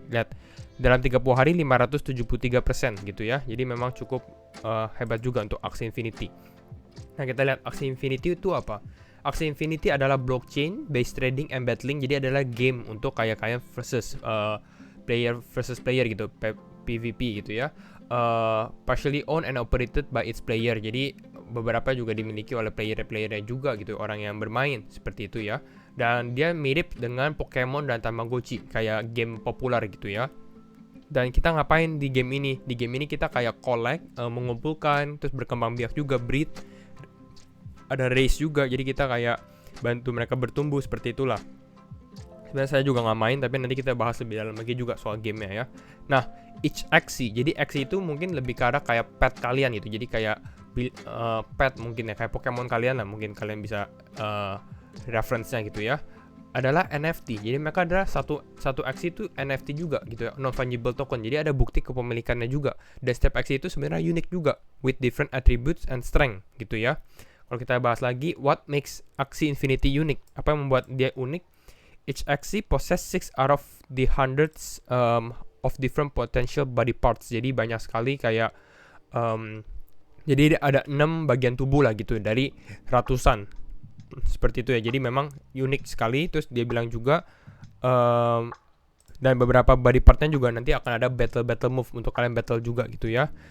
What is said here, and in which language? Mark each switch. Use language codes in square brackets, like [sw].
[id] Lihat, dalam 30 hari 573% gitu ya. Jadi memang cukup hebat juga untuk Axie Infinity. Nah, kita lihat Axie Infinity itu apa? Axie Infinity adalah [en] blockchain based trading and battling. [id] Jadi adalah game untuk kayak versus player versus player gitu, PvP gitu ya. [en] Partially owned and operated by its player. [id] Jadi beberapa juga dimiliki oleh player-playernya juga gitu, orang yang bermain seperti itu ya. Dan dia mirip dengan Pokemon dan Tamagotchi, kayak game populer gitu ya. Dan kita ngapain di game ini? Di game ini kita kayak collect, mengumpulkan, terus berkembang biak juga, breed. Ada race juga, jadi kita kayak bantu mereka bertumbuh seperti itulah. Sebenarnya saya juga nggak main, tapi nanti kita bahas lebih dalam lagi juga soal gamenya ya. Nah, each Axie, jadi Axie itu mungkin lebih ke arah kayak pet kalian gitu. Jadi kayak pet mungkin ya, kayak Pokemon kalian lah, mungkin kalian bisa reference-nya gitu ya. Adalah NFT. Jadi mereka adalah satu Axie itu NFT juga gitu ya, non fungible token. Jadi ada bukti kepemilikannya juga. Dan setiap Axie itu sebenarnya unik juga, [en] with different attributes and strength [id] gitu ya. Kalau kita bahas lagi, [en] what makes Axie Infinity unique? [id] Apa yang membuat dia unik? [en] Each Axie possess 6 out of the hundreds of different potential body parts. [id] Jadi banyak sekali kayak jadi ada 6 bagian tubuh lah gitu dari ratusan. Seperti itu ya. Jadi memang unik sekali. Terus dia bilang juga dan beberapa body partnya juga nanti akan ada battle move untuk kalian battle juga gitu ya.